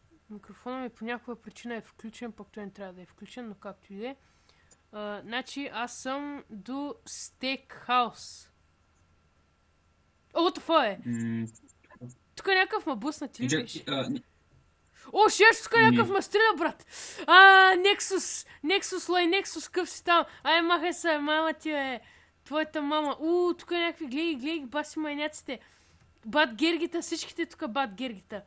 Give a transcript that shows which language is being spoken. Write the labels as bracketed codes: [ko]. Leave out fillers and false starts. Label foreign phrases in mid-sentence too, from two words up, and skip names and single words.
[bg] Микрофонът ми по някаква причина е включен, пък той не трябва да е включен, но както и да е. Значи аз съм до Steakhouse. О, [en] what the fuck [bg] е? Тук е някакъв ма блъсна, ти ли беше? О, шеш, тук е някакъв ма стреля, брат! Nexus, лай, Nexus, къв си там? Ай, махай се, мама ти е. Твоята мама. Тук е някакви, гледай, баси майняците. Бат гергита, всичките тук бат гергита.